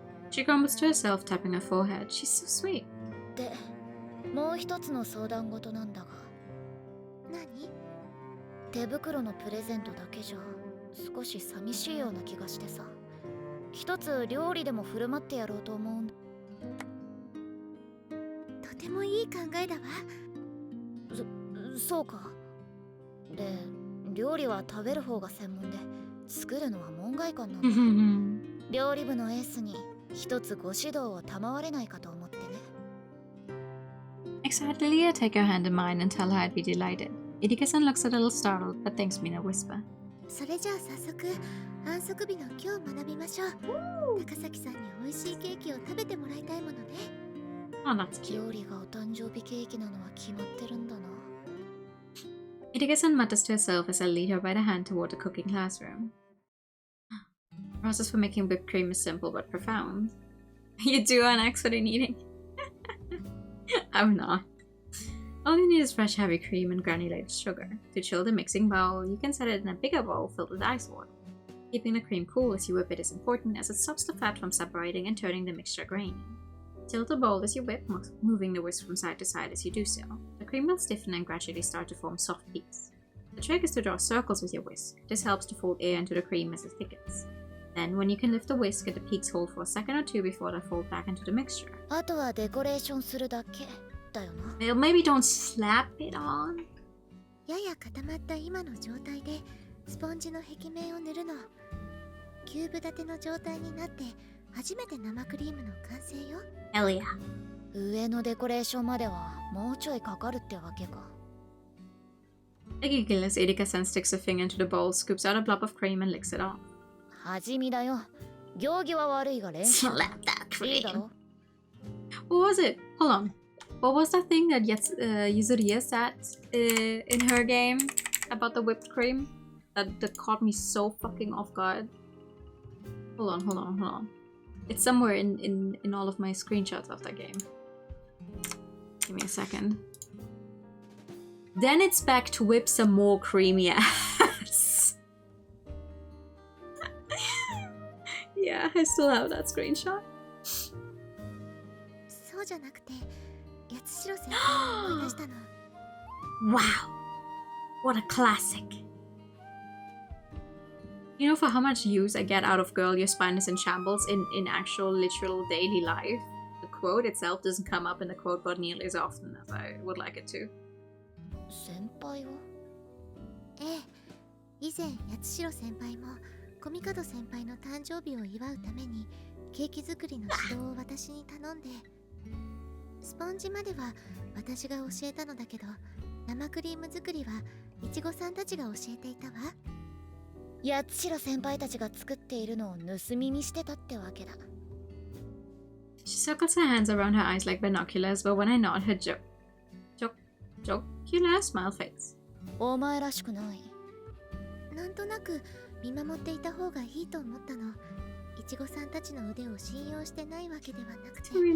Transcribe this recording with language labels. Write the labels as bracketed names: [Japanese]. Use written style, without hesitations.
[English] She grumbles to herself, tapping her forehead. She's so sweet. [Japanese] で、もう一つの相談事なんだが。何？手袋のプレゼントだけじゃ少し寂しいような気がしてさ。一つ料理でも振る舞ってやろうと思うんだ。とてもいい考えだわ。そうか。で、料理は食べる方が専門で、作るのは門外漢なんだ。料理部のエースに一つご指導を賜れないかと思ってね。 [English] Excitedly, I take her hand in mine and tell her I'd be delighted. Irika-san looks a little startled, but thanks me in a whisper. [Japanese] それじゃあ早速、安息日の今日学びましょう。高崎さんに美味しいケーキを食べてもらいたいものね。 [English] Oh, that's cute. [Japanese] 料理がお誕生日ケーキなのは決まってるんだな。 [English] Irika-san mutters to herself as I lead her by the hand toward the cooking classroom. The process for making whipped cream is simple but profound. You do are an expert in eating. I'm not. All you need is fresh heavy cream and granulated sugar. To chill the mixing bowl, you can set it in a bigger bowl filled with ice water. Keeping the cream cool as you whip it is important as it stops the fat from separating and turning the mixture grainy. Tilt the bowl as you whip, moving the whisk from side to side as you do so. The cream will stiffen and gradually start to form soft peaks. The trick is to draw circles with your whisk. This helps to fold air into the cream as it thickens. Then, when you can lift the whisk, let the peaks hold for a second or two before they fold back into the mixture. [Japanese] あとはデコレーションするだけだよな。 [English] Well, maybe don't slap it on. [Japanese] やや固まった今の状態でスポンジの壁面を塗るの。キューブ立ての状態になって初めて生クリームの完成よ。 [English] Hell yeah. [Japanese] 上のデコレーションまではもうちょいかかるってわけか。 [English] I giggle as Irika-san sticks a finger into the bowl, scoops out a blob of cream, and licks it off. [Japanese] 味見だよ。行儀は悪いが練習。 [English] Slap that [Japanese] いいだ [English] cream. [Japanese] ろ。 [English] What was it? Hold on. What was that thing that Yuzuriya said in her game about the whipped cream? That caught me so fucking off guard. Hold on. It's somewhere in all of my screenshots of that game. Give me a second. Then it's back to whip some more creamy ass. Yeah, I still have that screenshot. [Japanese] そうじゃなくて、八代先輩を思い出したの。 [English] Wow. What a classic. You know, for how much use I get out of Girl, Your Spine is in Shambles in actual, literal daily life, the quote itself doesn't come up in the quote board nearly as often as I would like it to. [Japanese] 先輩を？ええ、以前八代先輩も小見門先輩の誕生日を祝うためにケーキ作りの指導を私に頼んで、スポンジまでは私が教えたのだけど、生クリーム作りはいちごさんたちが教えていたわ。八代先輩たちが作っているのを盗み見してたってわけだ。 [English] She circles her hands around her eyes like binoculars, but when I nod, her jocular smile fades. [Japanese] お前らしくない。なんとなく見守っていた方がいいと思ったの。いちごさんたちの腕を信用してないわけではなくて。